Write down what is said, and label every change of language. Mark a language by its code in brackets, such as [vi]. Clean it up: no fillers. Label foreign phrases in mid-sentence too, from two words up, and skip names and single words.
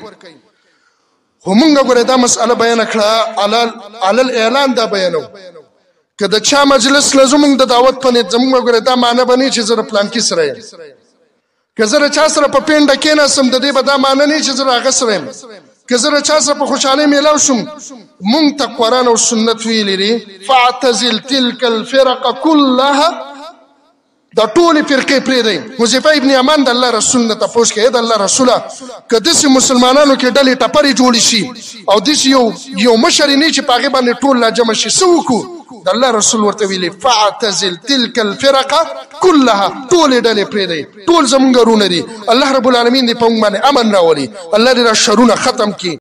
[ps] خو مونږه ګوره دا مسأله بیانه کړه، علی الاعلان دا بیانو، که د چا مجلس له زمونږ د دعوت په نیت، زمونږ ګوره دا معنی به نه چې زه د پلانکي سره یم، که زه د چا سره په پینډه کېناستم د دې به دا معنی نه چې زه د هغه سره یم، که زه د چا سره په خوشحالۍ میلاو شم. مونږ ته قرآن او سنت ویلي دي [ar] فاعتزل تلک الفرق كلها، [ps] دا ټولې فرقې پرېږدئ. حذیفه ابن یمان د الله رسول نه تپوس کوي، د الله رسوله که داسې مسلمانانو کې ډلې ټپرې جوړې شي او داسې یو مشر یې نه چې په هغې باندې ټول لا جمع شي، څه وکړو؟ د الله رسول ورته ویلي [ar] فاعتزل تلک الفرق كلها، [ps] ټولې ډلې پرېږدئ، ټول زمونږ ورونه دي. الله رب العالمین دې په موږ باندې امن راولي، الله دې دا شرونه ختم کړي.